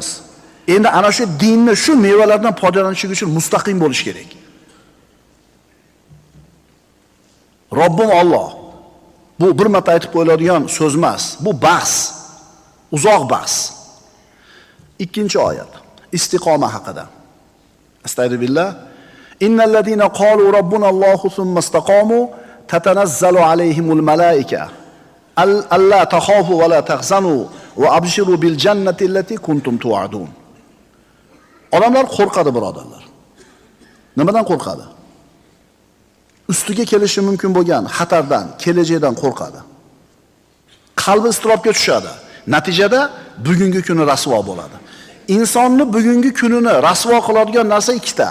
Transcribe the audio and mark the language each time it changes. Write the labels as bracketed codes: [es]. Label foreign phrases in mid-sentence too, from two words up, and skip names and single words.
[uz] Endi ana shu dinni, shu mevalardan foydalanish uchun mustaqim bo'lish kerak. Robbim Alloh. Bu bir marta aytib qo'yiladigan so'z emas. Bu bahs. Uzoq bahs. Ikkinchi oyat. Istiqoma haqida. Astagfirullah. [ar] إِنَّ الَّذِينَ قَالُوا رَبُّنَا اللَّهُ ثُمَّ اسْتَقَامُوا تَتَنَزَّلُ عَلَيْهِمُ الْمَلَائِكَةُ أَلَّا تَخَافُوا وَلَا تَحْزَنُوا وَأَبْشِرُوا بِالْجَنَّةِ الَّتِي كُنْتُمْ تُوعَدُونَ. [uz] Odamlar qo'rqadi, birodarlar. Nimadan qo'rqadi? Ustiga kelishi mumkin bo'lgan xatardan, kelajakdan qo'rqadi. Qalbi iztirobga tushadi. Natijada bugungi kuni rasvo bo'ladi. Insonni bugungi kunini rasvo qiladigan narsa ikkita.